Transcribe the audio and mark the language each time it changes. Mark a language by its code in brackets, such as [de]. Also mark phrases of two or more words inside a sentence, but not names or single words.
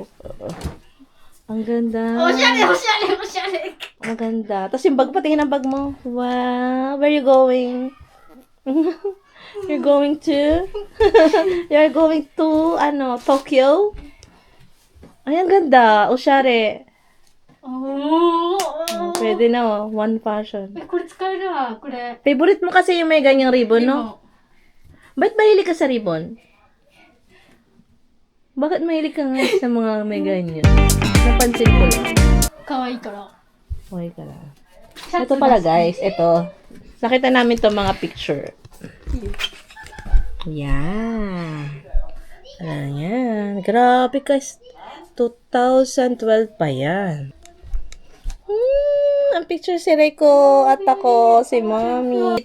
[tl] Ang ganda. Ang ganda. Tapos yung bag, patingin ang bag mo. [en] Wow. Where you going? You're going to? You're going to, Tokyo? [tl] Ay, ang ganda. O, syare. Pwede na, [en] one fashion. [ja] これ使えるわこれ [tl] Favorite mo kasi yung may ganyang ribbon, no? Ba't mahilig ka sa ribbon? Bakit mahilig ka nga sa mga may ganyan? Napansin ko lang. [ja] 可愛いから [tl] Okay ka lang. Ito pala guys, ito. Nakita namin to mga picture. Yan. Ayan. Grabe guys. 2012 pa yan. Ang picture si Reiko at ako, si Mommy.